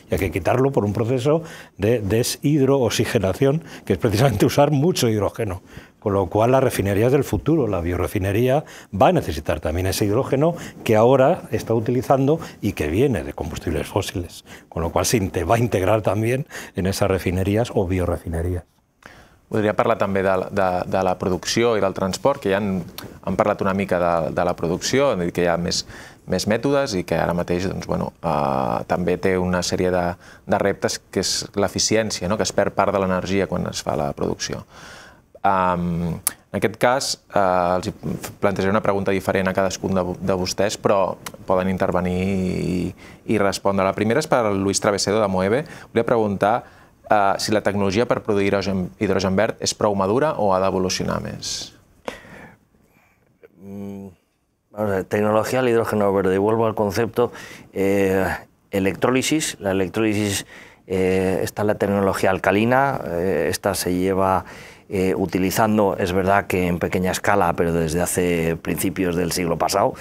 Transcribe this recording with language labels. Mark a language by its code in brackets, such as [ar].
[es] Y hay que quitarlo por un proceso de deshidrooxigenación, que es precisamente usar mucho hidrógeno. Con lo cual, las refinerías del futuro, la biorefinería, va a necesitar también ese hidrógeno que ahora está utilizando y que viene de combustibles fósiles. Con lo cual, se va a integrar también en esas refinerías o biorefinerías. [ca] Voldria parlar també de la producció i del transport, que ja han parlat una mica de la producció, han dit que hi ha més mètodes i que ara mateix també té una sèrie de reptes, que és l'eficiència, que es perd part de l'energia quan es fa la producció. En aquest cas, els plantejaré una pregunta diferent a cadascun de vostès, però poden intervenir i respondre. La primera és per al Luis Travessedo, de Moeve. Volia preguntar si la tecnologia per produir hidrogen verd és prou madura o ha d'evolucionar més. [es] Tecnología del hidrógeno verde. Vuelvo al concepto electrólisis. La electrólisis está en la tecnología alcalina. Esta se lleva utilizando, es verdad que en pequeña escala, pero desde hace principios del siglo pasado,